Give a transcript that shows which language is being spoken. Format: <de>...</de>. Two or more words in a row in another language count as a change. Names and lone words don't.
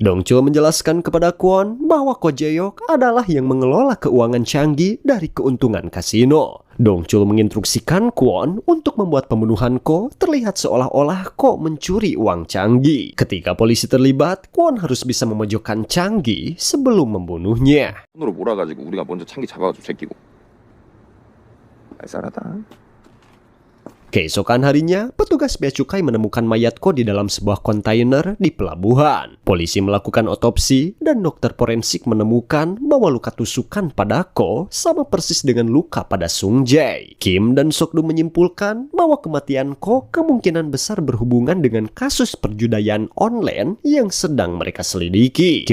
<id>Dongchul menjelaskan kepada Kwon bahwa Ko Jae-hyuk adalah yang mengelola keuangan Changi dari keuntungan kasino. Dongchul menginstruksikan Kwon untuk membuat pembunuhan Ko terlihat seolah-olah Ko mencuri uang Changi. Ketika polisi terlibat, Kwon harus bisa memojokkan Changi sebelum membunuhnya.</id> <ko>손으로 몰아가지고 우리가 먼저 창기 잡아가지고 제끼고. 알싸하다.</ko> <id>Keesokan harinya, petugas bea cukai menemukan mayat Ko di dalam sebuah kontainer di pelabuhan. Polisi melakukan otopsi dan dokter forensik menemukan bahwa luka tusukan pada Ko sama persis dengan luka pada Sung Jae. Kim dan Sok-do menyimpulkan bahwa kematian Ko kemungkinan besar berhubungan dengan kasus perjudian online yang sedang mereka selidiki.</id>